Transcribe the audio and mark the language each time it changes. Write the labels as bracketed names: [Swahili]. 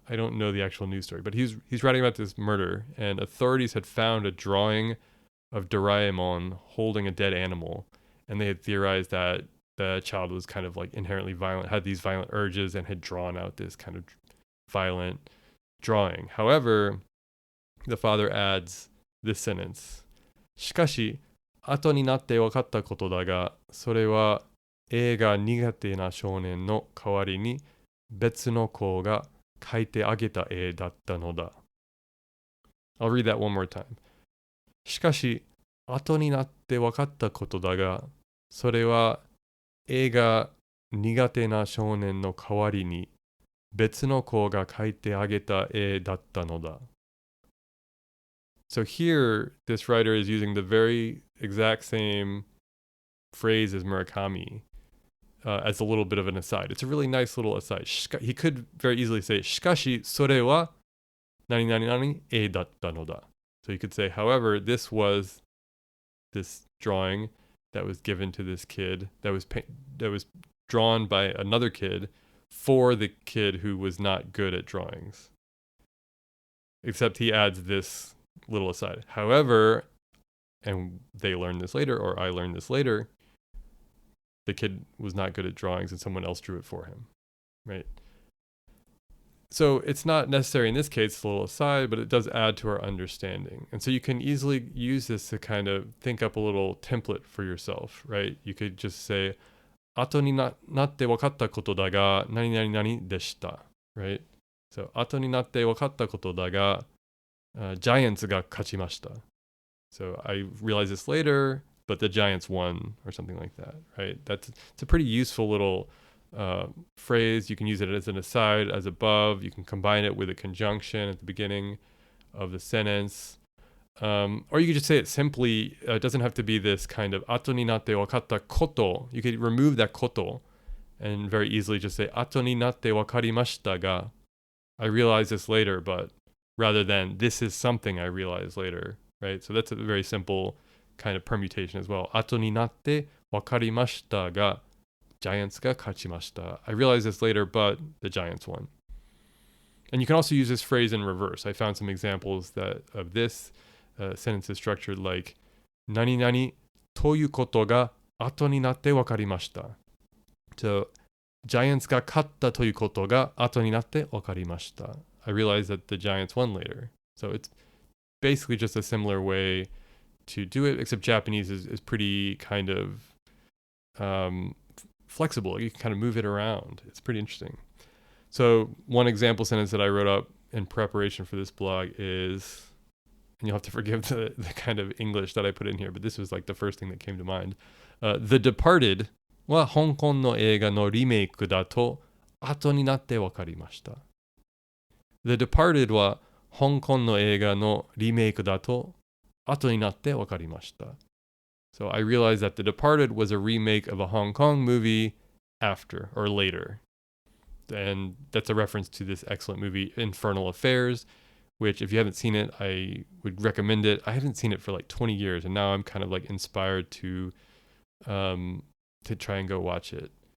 [English] I don't know the actual news story, but he's writing about this murder, and authorities had found a drawing of Doraemon holding a dead animal, and they had theorized that the child was kind of like inherently violent, had these violent urges, and had drawn out this kind of violent drawing. However, the father adds this sentence. [Japanese] しかし、後になって分かったことだが、それは絵が苦手な少年の代わりに別の子が描いてあげた絵だったのだ。 [English] I'll read that one more time. [Japanese] しかし、後になって分かったことだが、それは絵が苦手な少年の代わりに別の子が描いてあげた絵だったのだ。 [English] So here, this writer is using the very exact same phrase as Murakami as a little bit of an aside. It's a really nice little aside. He could very easily say, [Japanese] しかし、それは何々々絵だったのだ. [English] So you could say, however, this was this drawing that was given to this kid that was drawn by another kid for the kid who was not good at drawings. Except he adds this little aside. However, and they learned this later, or I learned this later, the kid was not good at drawings and someone else drew it for him, right? So it's not necessary in this case, it's a little aside, but it does add to our understanding. And so you can easily use this to kind of think up a little template for yourself, right? You could just say, [Japanese] 後になって分かったことだが、何々々でした, [English] right? [Japanese] So, 後になって分かったことだが、Giants が勝ちました. [English] So I realized this later, but the Giants won, or something like that, right? It's a pretty useful little phrase. You can use it as an aside, as above. You can combine it with a conjunction at the beginning of the sentence. Or you could just say it simply. It doesn't have to be this kind of [Japanese] 後になって分かったこと. [English] You could remove that こと and very easily just say [Japanese] 後になって分かりましたが, [English] I realized this later, but rather than this is something I realized later, right? So that's a very simple kind of permutation as well. [Japanese] 後になって分かりましたが、Giants が勝ちました. [English] I realized this later, but the Giants won. And you can also use this phrase in reverse. I found some examples of this sentence is structured like [Japanese] 何々ということが後になって分かりました. So, Giants が勝ったということが後になって分かりました. [English] I realized that the Giants won later. So it's basically just a similar way to do it, except Japanese is pretty kind of flexible. You can kind of move it around. It's pretty interesting. So one example sentence that I wrote up in preparation for this blog is, and you'll have to forgive the kind of English that I put in here, but this was like the first thing that came to mind. [Japanese] The Departed は香港の映画のリメイクだと後になって分かりました。 The Departed は香港の映画のリメイクだと後になって分かりました. [English] So I realized that The Departed was a remake of a Hong Kong movie after or later. And that's a reference to this excellent movie, Infernal Affairs, which if you haven't seen it, I would recommend it. I haven't seen it for like 20 years, and now I'm kind of like inspired to try and go watch it.